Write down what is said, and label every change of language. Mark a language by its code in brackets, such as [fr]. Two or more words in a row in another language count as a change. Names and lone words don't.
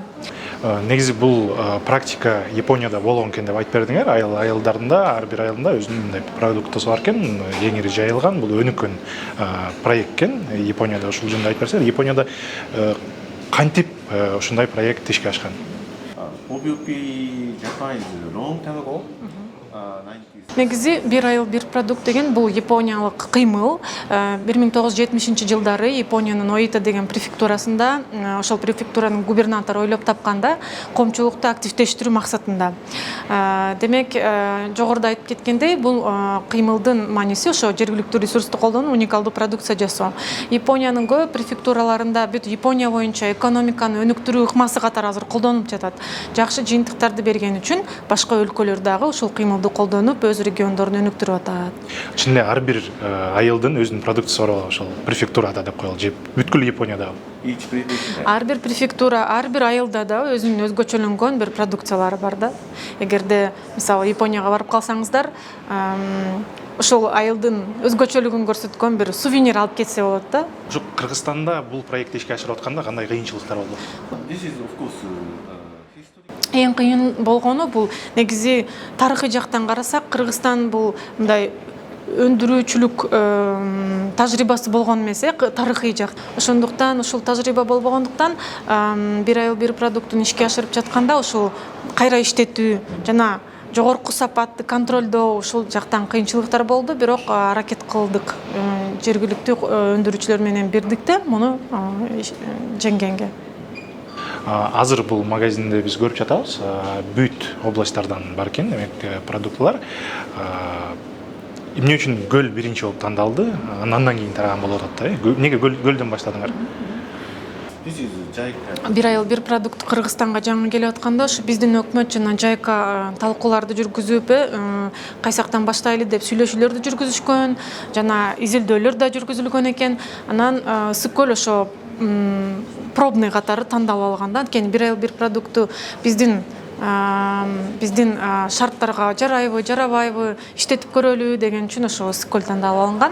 [ky] Негизи бул практика Японияда болгон экен деп айтып бердиңер. Айылдарында ар бир айылында өзүнүн мындай продуктусу бар экен, кеңири жайылган, бул өнүккөн проект экен. Японияда ушул жөнүндө айтып берсеңер. Японияда кантип ушундай проект ишке ашкан? [en] OBP Japan is a long time ago. 90s. [ky] Негизи бир айыл бир продукт деген бул япониялык кыймыл. 1970-жылдары Япониянын Оита деген префектурасында ошол префектуранын губернатору ойлоп тапканда коомчулукту активдештирүү максатында. Демек, жогоруда айтып кеткендей, бул кыймылдын мааниси ошо жергиликтүү ресурсту колдонуп, уникалдуу продукция жасоо. Япониянын көп префектураларында бүт Япония боюнча экономиканы өнүктүрүү ыкмасы катары азыр колдонуп жатат. Жакшы жыйынтыктарды берген үчүн башка өлкөлөр дагы ушул кыймылды колдонуп, өз региондорун өнүктүрүп атат. Чын эле ар бир айылдын өзүнүн продукциясы бар ошол префектурада деп коелу, же бүткүл Японияда? [en] Each prefecture. [ky] Ар бир префектура, ар бир айылда да өзүнүн өзгөчөлөнгөн бир продукциялары бар да. Эгерде мисалы Японияга барып калсаңыздар, ошол айылдын өзгөчөлүгүн көрсөткөн бир сувенир алып кетсе болот да. Ошо Кыргызстанда бул проектти ишке ашырып атканда кандай кыйынчылыктар болду? [en] This is of course history. [ky] Эң кыйын болгону бул негизи тарыхый жактан карасак, Кыргызстан бул мындай өндүрүүчүлүк тажрыйбасы болгон эмес, тарыхый жак. Ошондуктан ушул тажрыйба болбогондуктан бир айыл бир продуктун ишке ашырып жатканда ушул кайра иштетүү жана жогорку сапатты контролдоо ушул жактан кыйынчылыктар болду, бирок аракет кылдык жергиликтүү өндүрүүчүлөр менен бирдикте муну жеңгенге. Азыр бул магазинде биз көрүп жатабыз, бүт областтардан бар экен, демек продуктлар. Эмне үчүн гөл биринчи болуп тандалды? Андан кийин тараган болуп атат да. Эмнеге гөлдөн баштадыңар? [en] This is Jaika. [ky] Бир айыл бир продукт Кыргызстанга жаңы келип атканда, ушу биздин өкмөт жана Жайка талкууларды жүргүзүп, кайсактан баштайлы деп сүйлөшүүлөрдү жүргүзүшкөн, жана изилдөөлөр да жүргүзүлгөн экен. Анан Ысык-Көл ошо пробный катары тандалып алганда, анткени бир айыл бир продукту биздин шарттарга жарайбы, жарабайбы, иштетип көрөлү деген үчүн ошо Ысык-Көл тандалып алынган.